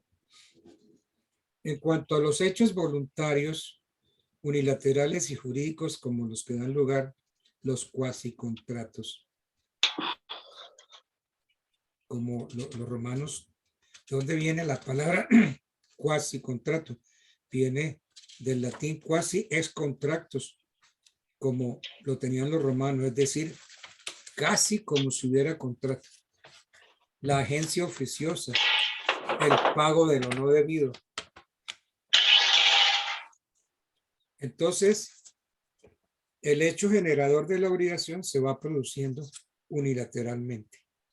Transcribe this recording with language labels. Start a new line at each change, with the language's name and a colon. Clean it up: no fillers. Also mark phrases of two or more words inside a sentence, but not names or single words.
Spanish: En cuanto a los hechos voluntarios, unilaterales y jurídicos como los que dan lugar los cuasicontratos, como los romanos. ¿De dónde viene la palabra cuasicontrato? Viene del latín
Latin: quasi ex contractus,
Spanish: como lo tenían los romanos, es decir, casi como si hubiera contrato. La agencia oficiosa, el pago de lo no debido. Entonces, el hecho generador de la obligación se va produciendo unilateralmente.